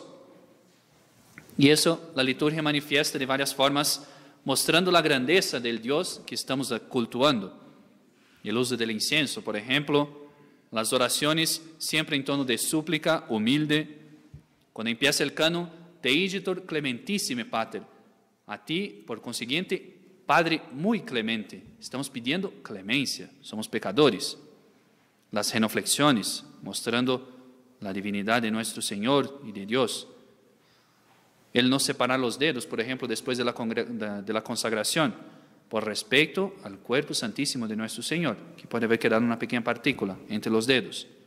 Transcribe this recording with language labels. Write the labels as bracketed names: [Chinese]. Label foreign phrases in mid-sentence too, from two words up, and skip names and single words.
[Spanish] Y eso la liturgia manifiesta de varias formas, mostrando la grandeza del Dios que estamos cultuando. El uso del incienso, por ejemplo, las oraciones siempre en tono de súplica, humilde. Cuando empieza el canon, [Latin] Te igitur clementissime Pater. [Spanish] A ti, por consiguiente, Padre muy clemente. Estamos pidiendo clemencia, somos pecadores. Las genuflexiones, mostrando la divinidad de nuestro Señor y de Dios. El no separar los dedos, por ejemplo, después de la consagración, por respeto al cuerpo santísimo de nuestro Señor, que puede haber quedado una pequeña partícula entre los dedos.